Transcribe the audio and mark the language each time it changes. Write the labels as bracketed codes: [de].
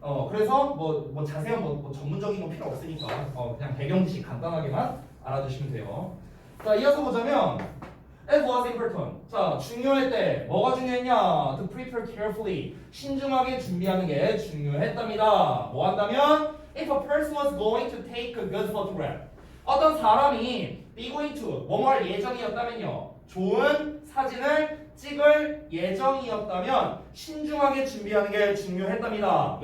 [ko] 그래서 뭐 자세한 뭐 전문적인 건 필요 없으니까 그냥 배경 지식 간단하게만 알아두시면 돼요. 자, 이어서 보자면 [en] It was important. [ko] 자, 중요할 때 뭐가 중요했냐? [en] To prepare carefully. [ko] 신중하게 준비하는 게 중요했답니다. 뭐 한다면 [en] If a person was going to take a good photograph. [ko] 어떤 사람이 be going to 뭐뭐 할 예정이었다면요. 좋은 사진을 찍을 예정이었다면 신중하게 준비하는 게 중요했답니다.